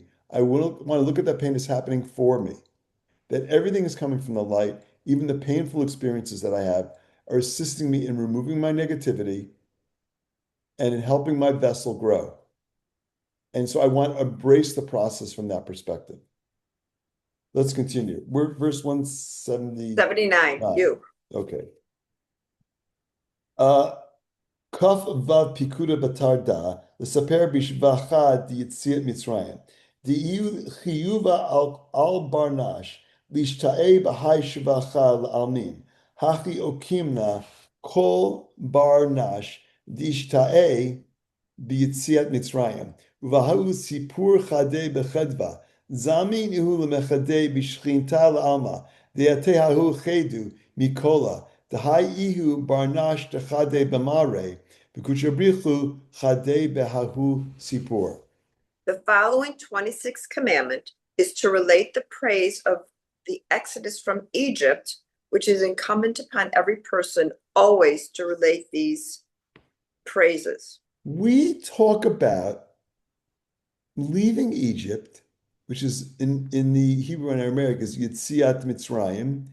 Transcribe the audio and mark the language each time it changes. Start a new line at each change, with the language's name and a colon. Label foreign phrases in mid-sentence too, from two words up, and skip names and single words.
English: I want to look at that pain as happening for me. That everything is coming from the light, even the painful experiences that I have are assisting me in removing my negativity and in helping my vessel grow. And so I want to embrace the process from that perspective. Let's continue. We're verse 179. 79, you.
Aramaic: Okay. Kaf vav pikuda batarda l'saper bishvacha diyitzit Mitzrayim diyu chiyuva al barnash lishtae b'hai shvacha l'almin hachi okimna kol barnash dishtae b'yitziat Mitzrayim uvahu sipur chadei bechedva zamin ihu lemechadei b'shchinta l'alma deatehahu chedu mikola Dahai ihu barnash techade b'mare b'kuchabrichu chade behahu sipur.
English: The following 26th commandment is to relate the praise of the exodus from Egypt, which is incumbent upon every person always to relate these praises. We talk about leaving Egypt, which is in the Hebrew and Aramaic is
Hebrew: Yitziat Mitzrayim.